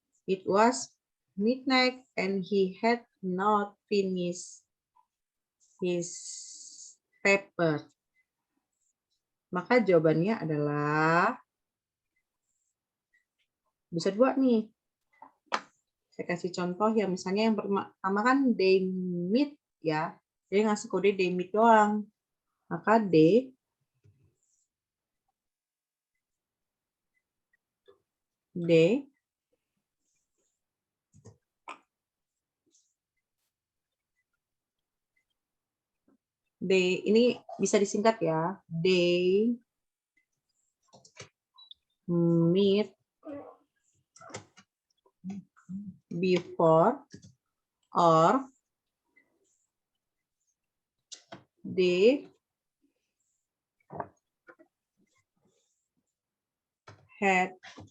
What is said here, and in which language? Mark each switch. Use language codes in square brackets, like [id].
[en] It was midnight and he had not finished his paper. [id] Maka jawabannya adalah bisa 2 nih. Saya kasih contoh ya, misalnya yang pertama kan they meet ya. Jadi ngasih kode they meet doang. Maka they ini bisa disingkat ya. [en] They meet before or they hadn't.